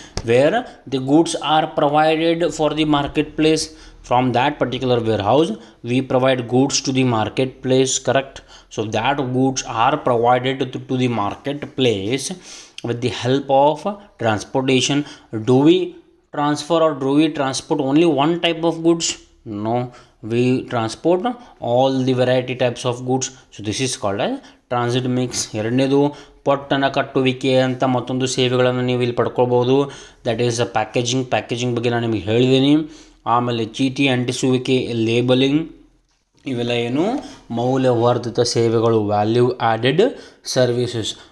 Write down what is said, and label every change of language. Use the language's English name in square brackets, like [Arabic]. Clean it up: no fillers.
[English] Where the goods are provided for the marketplace from that particular warehouse we provide goods to the marketplace. Correct? So that goods are provided to the marketplace with the help of transportation. Do we transfer or do we transport only one type of goods? No, we transport all the variety types of goods. So this is called as transit mix. [Kannada] ಎರಡನೇದು ಪೊಟ್ಟಣ ಕಟ್ಟುವಿಕೆ ಅಂತ ಮತ್ತೊಂದು ಸೇವೆಗಳನ್ನು ನೀವು ಇಲ್ಲಿ ಪಡ್ಕೊಳ್ಬೋದು. [English] that is packaging [Kannada] ಬಗ್ಗೆ ನಾನು ನಿಮಗೆ ಹೇಳಿದ್ದೀನಿ. ಆಮೇಲೆ ಚೀಟಿ ಅಂಟಿಸುವಿಕೆ, ಲೇಬಲಿಂಗ್, ಇವೆಲ್ಲ ಏನು? ಮೌಲ್ಯವರ್ಧಿತ ಸೇವೆಗಳು, ವ್ಯಾಲ್ಯೂ ಆ್ಯಡೆಡ್ ಸರ್ವಿಸಸ್.